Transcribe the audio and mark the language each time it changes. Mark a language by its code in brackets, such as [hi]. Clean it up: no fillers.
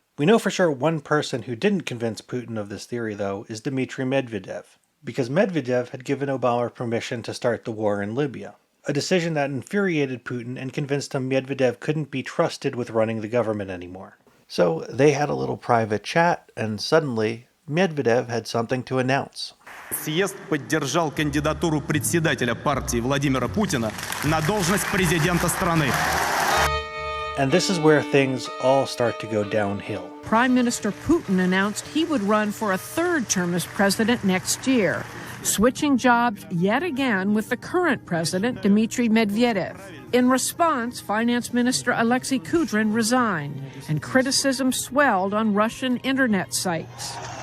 [en] We know for sure one person who didn't convince Putin of this theory, though, is Dmitry Medvedev, because Medvedev had given Obama permission to start the war in Libya, a decision that infuriated Putin and convinced him Medvedev couldn't be trusted with running the government anymore. So they had a little private chat, and suddenly Medvedev had something to announce. [ru] Съезд поддержал кандидатуру председателя партии Владимира Путина на должность президента страны. [en] And this is where things all start to go downhill. Prime Minister Putin announced he would run for a third term as president next year, switching jobs yet again with the current president, Dmitry Medvedev. In response, Finance Minister Alexei Kudrin resigned, and criticism swelled on Russian internet sites.